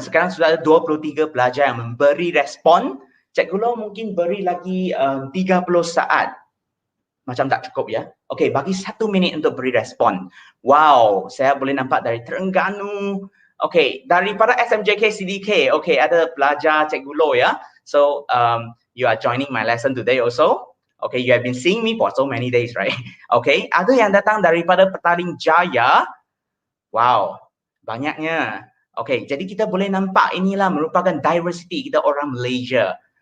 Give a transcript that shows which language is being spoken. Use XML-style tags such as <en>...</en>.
<ms>Sekarang sudah ada 23 pelajar yang memberi respon. Cikgu Lo mungkin beri lagi 30 saat. Macam tak cukup ya. Okey, bagi 1 minit untuk beri respon. Wow, saya boleh nampak dari Terengganu. Okey, daripada SMJK CDK. Okey, ada pelajar Cikgu Lo ya.</ms> <en>So, you are joining my lesson today also. Okay, you have been seeing me for so many days, right?</en> <ms>Okay, ada yang datang daripada Petaling Jaya. Wow, banyaknya. Okay, jadi kita boleh nampak inilah merupakan diversity kita orang Malaysia.</ms>